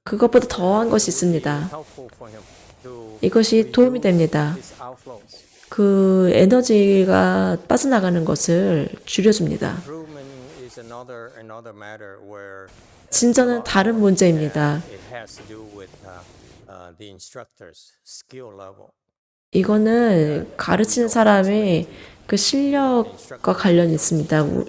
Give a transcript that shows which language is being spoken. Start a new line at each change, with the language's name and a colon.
Korean: 그것보다 더한 것이 있습니다.
English: helpful for him to
Korean: 이것이 도움이 됩니다.
English: his outflows.
Korean: 그 에너지가 빠져나가는 것을 줄여줍니다.
English: Improvement is another matter where
Korean: 진전은 다른 문제입니다.
English: it has to do with the instructor's skill level.
Korean: 이거는 가르치는 사람의 그 실력과 관련이 있습니다.